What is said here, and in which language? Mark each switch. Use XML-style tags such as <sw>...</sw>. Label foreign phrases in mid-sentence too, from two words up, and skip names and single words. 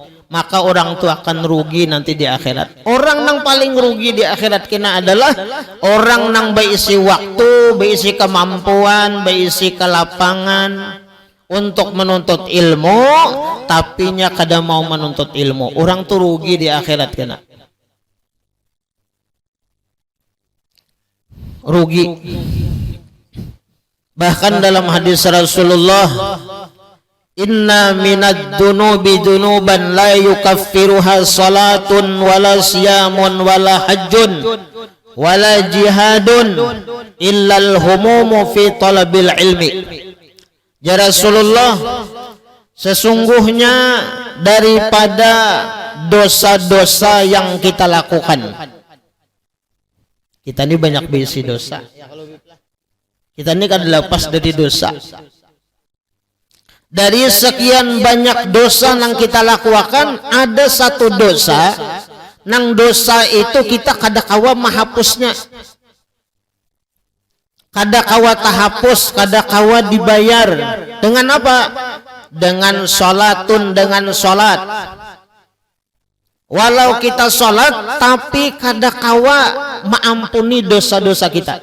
<id>Maka orang itu akan rugi nanti di akhirat. Orang yang paling rugi di akhirat kena adalah orang yang berisi waktu, berisi kemampuan, berisi kelapangan untuk menuntut ilmu, tapinya kada mau menuntut ilmu.</id> <bjn>Orang tuh rugi di akhirat kena.</bjn> <id>Rugi. Bahkan dalam hadis Rasulullah,</id> <ar>إن من الذنوب ذنوبا لا يكفرها صلاة ولا صيام ولا حج ولا جهاد إلا الهموم في طلب العلم.</ar> <id>Ya Rasulullah, sesungguhnya daripada dosa-dosa yang kita lakukan, kita ini banyak berisi dosa, kita ini kan lepas dari dosa. Dari sekian banyak dosa yang kita lakukan, ada satu dosa,</id> <bjn>nang dosa itu kita kada kawa menghapusnya. kada kawa tahapus, kada kawa dibayar.</bjn> <id>Dengan apa? Dengan sholatun, dengan sholat.</id> <bjn>Walau kita sholat tapi kada kawa maampuni dosa-dosa kita.</bjn>